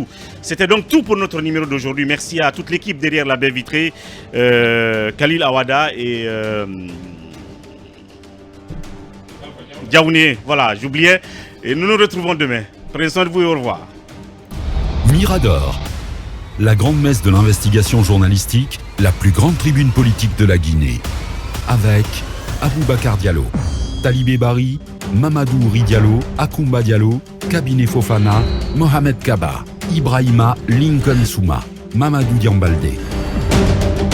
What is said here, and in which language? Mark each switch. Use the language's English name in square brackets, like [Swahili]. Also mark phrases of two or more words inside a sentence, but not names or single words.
[French] C'était donc tout pour notre numéro d'aujourd'hui. Merci à toute l'équipe derrière la baie vitrée, Khalil Awada et Diaouné. Voilà, j'oubliais. Et nous nous retrouvons demain. Prenez soin de vous et au revoir. Mirador, la grande messe de l'investigation journalistique, la plus grande tribune politique de la Guinée. Avec Aboubacar Diallo, Talibé Bari, Mamadou Ouri Diallo, Akoumba Diallo, Kabinet Fofana, Mohamed Kaba, Ibrahima Lincoln Souma, Mamadou Diambaldé.